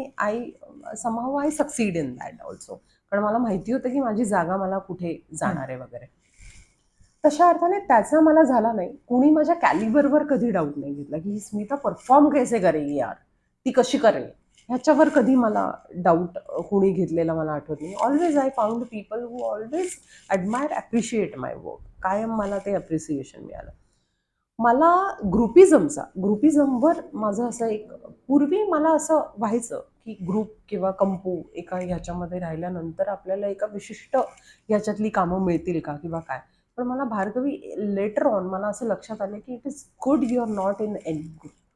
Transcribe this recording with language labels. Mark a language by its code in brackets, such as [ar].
[mr] आणि [en] somehow I succeed in that also, [mr] कारण मला माहिती होतं की माझी जागा मला कुठे जाणार आहे वगैरे. तशा अर्थाने त्याचा मला झाला नाही. कुणी माझ्या कॅलिबरवर कधी डाऊट नाही घेतला की ही स्मिता [hi] परफॉर्म कैसे करेगी यार, [mr] ती कशी करेल, ह्याच्यावर कधी मला डाऊट कुणी घेतलेला मला आठवत नाही. [en] Always I found people who always admire, appreciate my work. [mr] कायम मला ते ॲप्रिसिएशन मिळालं. मला ग्रुपिझमवर माझं असं एक, पूर्वी मला असं व्हायचं की ग्रुप किंवा कंपू एका ह्याच्यामध्ये राहिल्यानंतर आपल्याला एका विशिष्ट ह्याच्यातली कामं मिळतील का किंवा काय. पण मला भार्गवी लेटर ऑन मला असं लक्षात आलं की [en] It is good you are not in any group.